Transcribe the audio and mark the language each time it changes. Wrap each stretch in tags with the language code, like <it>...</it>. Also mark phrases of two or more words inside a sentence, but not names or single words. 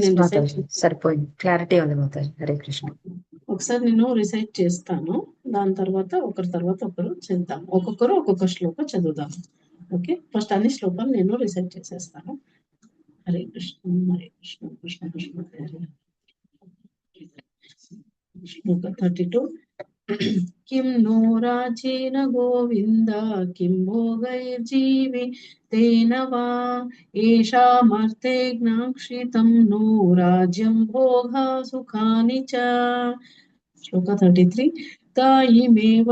<te>నేను రిసైట్ మాతాజీ సరిపోయింది, క్లారిటీ ఉంది మాతాజీ.</te> <sa>హరే కృష్ణ.</sa> <te>ఒకసారి నేను రిసైట్ చేస్తాను దాని తర్వాత ఒకరి తర్వాత ఒకరు చేద్దాం ఒక్కొక్కరు ఒక్కొక్క శ్లోకం చదువుదాం</te> <en>okay first</en> <te>అన్ని శ్లోకాలు నేను రిసైట్ చేసేస్తాను</te> <sa>హరే కృష్ణ కృష్ణ కృష్ణ హరే హరే. శ్లోక 32 किं नो राजेन गोविन्द किं भोगैर्जीवितेन वा येषामर्थे ज्ञाक्षितं नो राज्यं भोगा सुखानि च श्लोक 33 तायिमेव</sa>